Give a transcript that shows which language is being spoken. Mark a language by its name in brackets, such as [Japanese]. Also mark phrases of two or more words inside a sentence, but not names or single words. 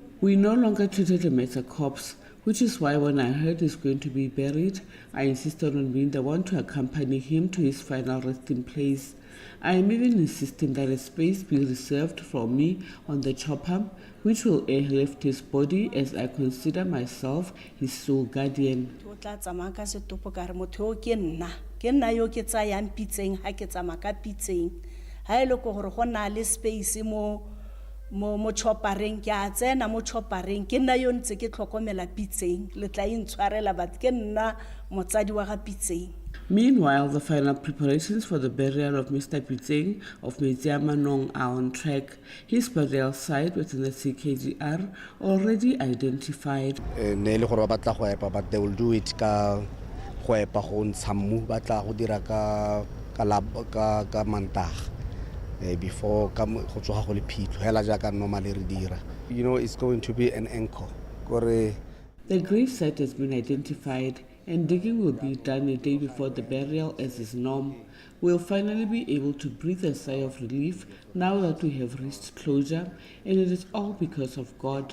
[English] We no longer treated him as a corpse, which is why when I heard he's going to be buried, I insisted on being the one to accompany him to his final resting place. I am even insisting that a space be reserved for me on the chopper, which will airlift his body as I consider myself his sole guardian. [Tswana] Mo chopareng ke a tsena mo chopareng ke nna yo ntse ke tlhokomela Pitseng le tla intshwarela bat ke nna motsadi wa ga Pitseng. [English] Meanwhile, the final preparations for the burial of Mr. Pitseng of Metsiamanong are on track. His burial site within the CKGR already identified. But they will do it [Tswana] ka dira ka [English] before you know, it's going to be an encore. The grave site has been identified and digging will be done a day before the burial as is norm. We'll finally be able to breathe a sigh of relief now that we have reached closure, and it is all because of God.